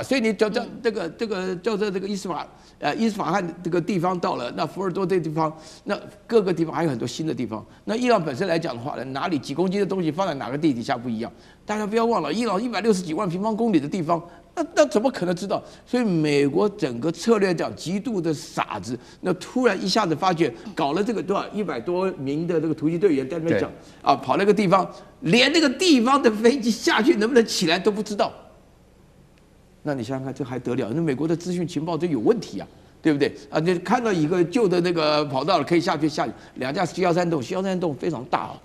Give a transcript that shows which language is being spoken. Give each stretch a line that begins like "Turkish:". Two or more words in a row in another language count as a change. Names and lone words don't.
Chinese: 所以你叫這個叫做這個伊斯法罕這個地方到了，那福爾多這地方，那各個地方還有很多新的地方。那伊朗本身來講的話呢，哪裡幾公斤的東西放在哪個地底下不一樣？大家不要忘了，伊朗160幾萬平方公里的地方。那怎麼可能知道？所以美國整個策略講極度的傻子，那突然一下子發覺搞了這個多少100多名的這個突擊隊員在那邊講啊，跑那個地方，連那個地方的飛機下去能不能起來都不知道。那你想想看，這還得了？那美國的資訊情報這有問題啊，對不對？啊，你看到一個舊的那個跑道了，可以下去2架C-130洞，C-130洞非常大啊。